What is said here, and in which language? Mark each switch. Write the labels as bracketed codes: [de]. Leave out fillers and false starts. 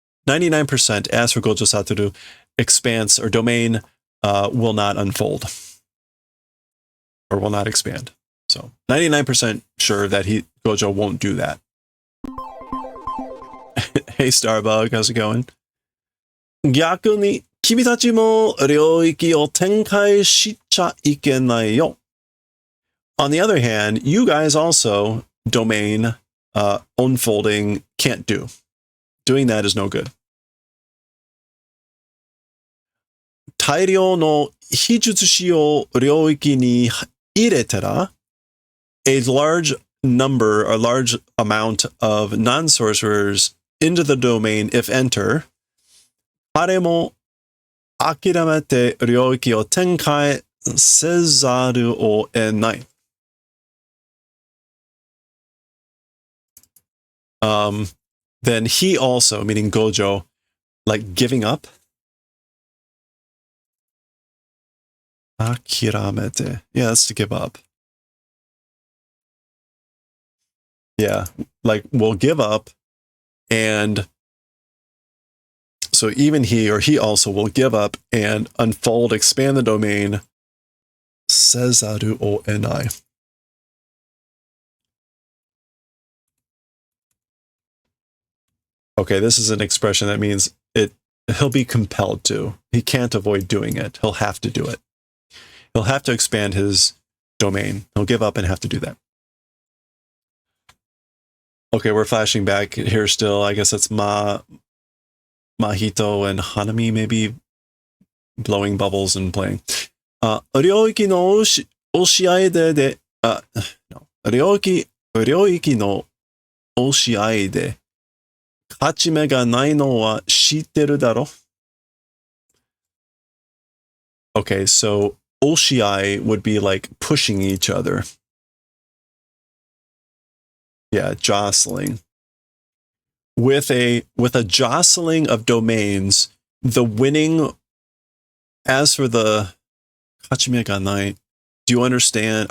[en] 99% as for Gojo Satoru, expanse or domain will not unfold or will not expand. So 99% sure that Gojo won't do that. Hey Starbug, how's it going? [ja] 逆に君たちも領域を展開しちゃいけないよ. [en] On the other hand, you guys also domain unfolding can't do. Doing that is no good. [ja] 大量の非術師を領域に入れたら [en] a large number, a large amount of non-sorcerers into the domain if enter, [ja] 彼も諦めて領域を展開せざるを得ない。 [en] Then he also, meaning Gojo, like giving up. 諦めて.Yeah, that's to give up. Yeah, like we'll give up, and so even he also will give up and unfold, expand the domain. [ja] Sezaru o enai. [en] Okay, this is an expression that means he'll be compelled to. He can't avoid doing it. He'll have to do it. He'll have to expand his domain. He'll give up and have to do that. Okay, we're flashing back here still. I guess that's Mahito and Hanami maybe blowing bubbles and playing. [ja] 領域の押し合いで、領域の押し合いで勝ち目がないのは知ってるだろ? [en] Okay, so oshiai would be like pushing each other. Yeah, jostling. With a jostling of domains, the winning, as for the [ja] Kachime ga nai, [en] do you understand?